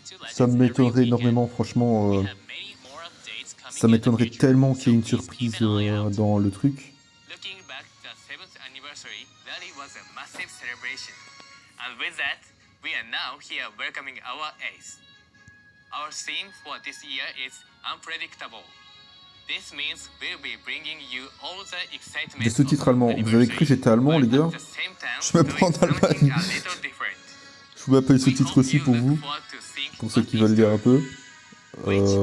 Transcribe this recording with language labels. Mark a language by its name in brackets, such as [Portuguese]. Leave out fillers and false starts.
[French] Ça m'étonnerait énormément, franchement. Ça m'étonnerait tellement qu'il y ait une surprise dans le truc. [English] Looking back to the 7th anniversary, that it was a massive celebration. And with that, we are now here welcoming our ace. Our theme for this year is unpredictable. This means we'll be bringing you all the excitement. [French] Des sous-titres allemands. Vous avez cru que j'étais allemand, les gars? Je me prends en Allemagne. Je vous mets un peu les sous-titres aussi pour vous, pour ceux qui veulent lire un peu. Voilà.